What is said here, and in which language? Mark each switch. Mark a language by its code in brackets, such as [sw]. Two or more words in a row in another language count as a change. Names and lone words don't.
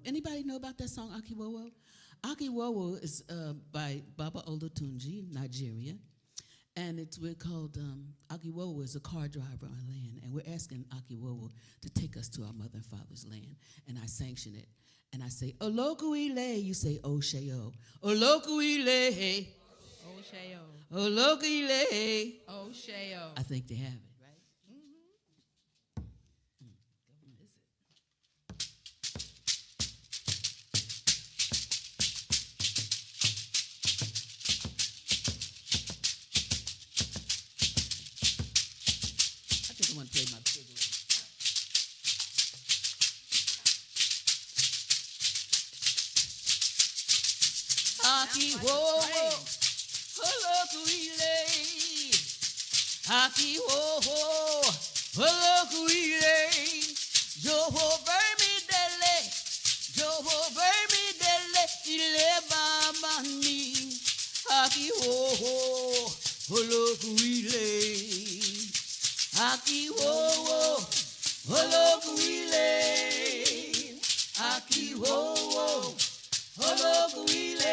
[en] Anybody know about that song, Aki Wowo? Aki Wowo is by Baba Olatunji, Nigeria. And we're called, Aki Wowo is a car driver on land. And we're asking Aki Wowo to take us to our mother and father's land. And I sanction it. And I say, Olokuile, you say Osheo. [yo] Olokuile. Osheo. Olokuile. Osheo. [en] I think they have it, right? I think I want to play my cigarette. [yo] Aki wo wo, holokuile. Aki wo wo, holokuile. Joho vermi dele, Joho vermi dele, ile baba ni. Aki wo wo, holokuile. Aki wo wo, holokuile. Aki wo wo, holokuile.